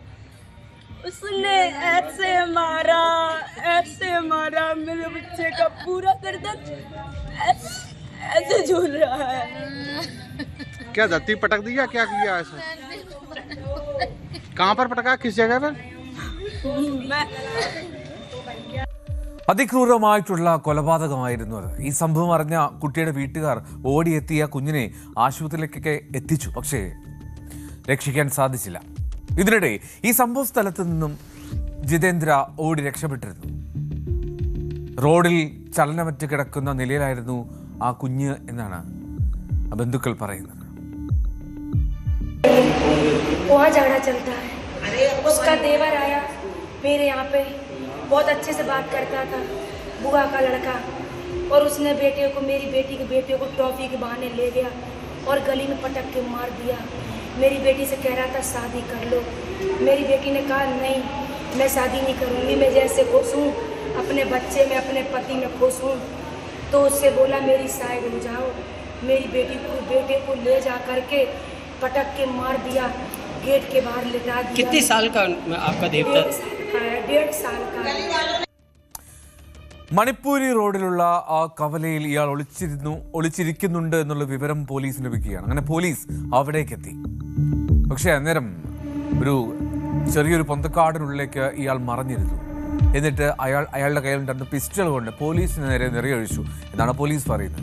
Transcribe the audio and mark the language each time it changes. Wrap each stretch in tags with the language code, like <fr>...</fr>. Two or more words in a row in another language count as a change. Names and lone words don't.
<hi>उसने ऐसे मारा मेरे बच्चे का पूरा गर्दन ऐसे झूल रहा है. क्या धरती पटक दी या क्या किया ऐसा? कहाँ पर पटका, किस जगह पर?</hi> <ml>അതിക്രൂരമായിട്ടുള്ള കൊലപാതകമായിരുന്നു അത്. ഈ സംഭവം അറിഞ്ഞ കുട്ടിയുടെ വീട്ടുകാർ ഓടിയെത്തിയ കുഞ്ഞിനെ ആശുപത്രിയിലേക്കൊക്കെ എത്തിച്ചു. പക്ഷേ രക്ഷിക്കാൻ സാധിച്ചില്ല. ഇതിനിടെ ഈ സംഭവ സ്ഥലത്ത് നിന്നും ജിതേന്ദ്ര ഓടി രക്ഷപ്പെട്ടിരുന്നു. റോഡിൽ ചലനമറ്റ് കിടക്കുന്ന നിലയിലായിരുന്നു ആ കുഞ്ഞ് എന്നാണ് ബന്ധുക്കൾ പറയുന്നത്.</ml> <hi>वहाँ झगड़ा चलता है. उसका देवर आया मेरे यहाँ पे, बहुत अच्छे से बात करता था. बुआ का लड़का और उसने बेटे को, मेरी बेटी के बेटे को टॉफी के बहाने ले गया और गली में पटक के मार दिया। मेरी बेटी से कह रहा था शादी कर लो। मेरी बेटी ने कहा नहीं, मैं शादी नहीं करूँगी, मैं जैसे खुश हूँ अपने बच्चे में, अपने पति में खुश हूँ। तो उससे बोला मेरी साइड हो जाओ। मेरी बेटे को ले जा करके पटक के मार दिया, गेट के बाहर लिटा दिया। कितने साल का आपका देवता? 1.5 साल का।</hi> <ml>മണിപ്പൂരി റോഡിലുള്ള ആ കവലയിൽ ഇയാൾ ഒളിച്ചിരിക്കുന്നുണ്ട് എന്നുള്ള വിവരം പോലീസിന് ലഭിക്കുകയാണ്. അങ്ങനെ പോലീസ് അവിടേക്ക് എത്തി. പക്ഷെ അന്നേരം ചെറിയൊരു പൊന്തക്കാടിനുള്ളിലേക്ക് ഇയാൾ മറഞ്ഞിരുന്നു. എന്നിട്ട് അയാളുടെ കയ്യിൽ 2 പിസ്റ്റൾ കൊണ്ട് പോലീസിന് നേരെ നിറയൊഴിച്ചു എന്നാണ് പോലീസ് പറയുന്നത്.</ml>